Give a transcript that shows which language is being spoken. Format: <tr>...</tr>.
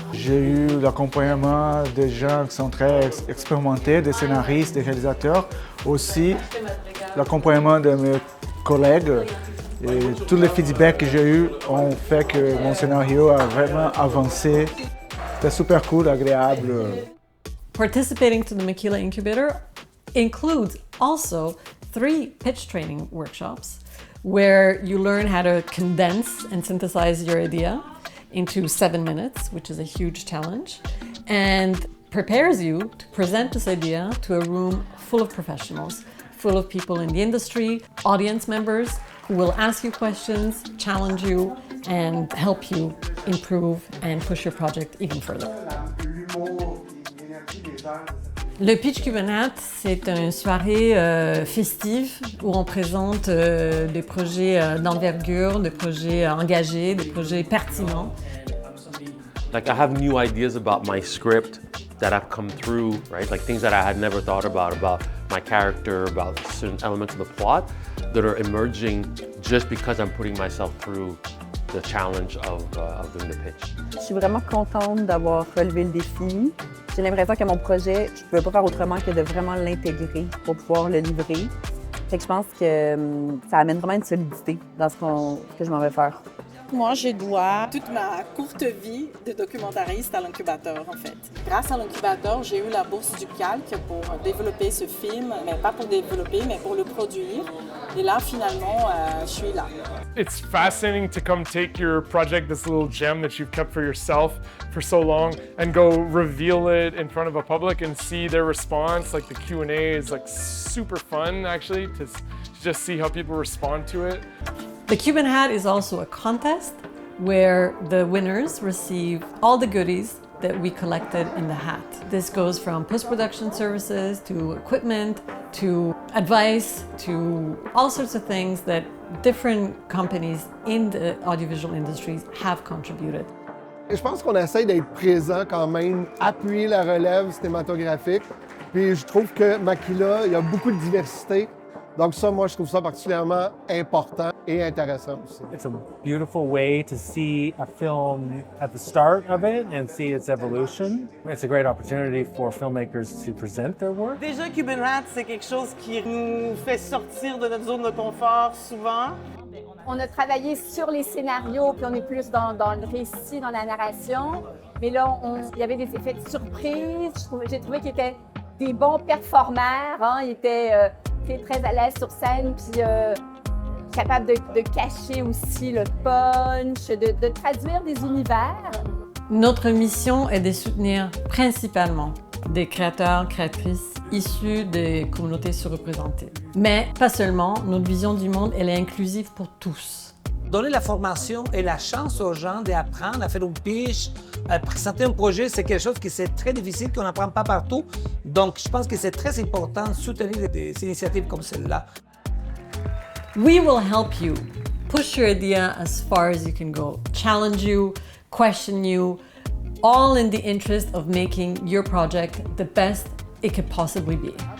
<fr>J'ai eu l'accompagnement des gens qui sont très expérimentés, des scénaristes, des réalisateurs, aussi l'accompagnement de mes collègues. Et tous les feedbacks que j'ai eus ont fait que mon scénario a vraiment avancé. C'était super cool, agréable.</fr> <en>Participating to the Makila Incubator includes also 3 pitch training workshops where you learn how to condense and synthesize your idea into 7 minutes, which is a huge challenge, and prepares you to present this idea to a room full of professionals, full of people in the industry, audience members, who will ask you questions, challenge you, and help you improve and push your project even further.</en> <fr>Le Pitch Cubanat, c'est une soirée festive où on présente des projets d'envergure, des projets engagés, des projets pertinents.</fr> <en>Like I have new ideas about my script that have come through, right? Like things that I had never thought about my character, about certain elements of the plot that are emerging just because I'm putting myself through the challenge of doing the pitch.</en> <fr>Je suis vraiment contente d'avoir relevé le défi. J'ai l'impression que mon projet, je ne pouvais pas faire autrement que de vraiment l'intégrer pour pouvoir le livrer. Fait que je pense que ça amène vraiment une solidité dans ce que je m'en vais faire. Moi, je dois toute ma courte vie de documentariste à l'incubateur, en fait. Grâce à l'incubateur, j'ai eu la bourse du Calque pour développer ce film, mais pas pour développer, mais pour le produire. Et là, finalement, je suis là.</fr> <en>It's fascinating to come take your project, this little gem that you've kept for yourself for so long, and go reveal it in front of a public and see their response. Like the Q&A is like super fun, actually, to just see how people respond to it. The Cuban Hat is also a contest where the winners receive all the goodies that we collected in the hat. This goes from post-production services to equipment to advice to all sorts of things that different companies in the audiovisual industries have contributed.</en> <fr>Je pense qu'on essaie d'être présent quand même, appuyer la relève cinématographique. Puis je trouve que Makila, il y a beaucoup de diversité. Donc ça, moi, je trouve ça particulièrement important et intéressant aussi.</fr> <en>It's a beautiful way to see a film at the start of it and see its evolution. It's a great opportunity for filmmakers to present their work.</en> <fr>Déjà, Cuban Hat, c'est quelque chose qui nous fait sortir de notre zone de confort souvent. On a travaillé sur les scénarios, puis on est plus dans le récit, dans la narration. Mais là, il y avait des effets de surprise. J'ai trouvé qu'ils étaient des bons performeurs. Hein. Ils étaient très à l'aise sur scène, puis capables de cacher aussi le punch, de traduire des univers. Notre mission est de soutenir principalement des créateurs, créatrices issus des communautés surreprésentées. Mais pas seulement, notre vision du monde, elle est inclusive pour tous. Donner la formation et la chance aux gens d'apprendre à faire une pitch, à présenter un projet, c'est quelque chose qui c'est très difficile, qu'on n'apprend pas partout. Donc, je pense que c'est très important de soutenir des initiatives comme celle-là.</fr> <en>We will help you push your idea as far as you can go, challenge you, question you, all in the interest of making your project the best it could possibly be.</en>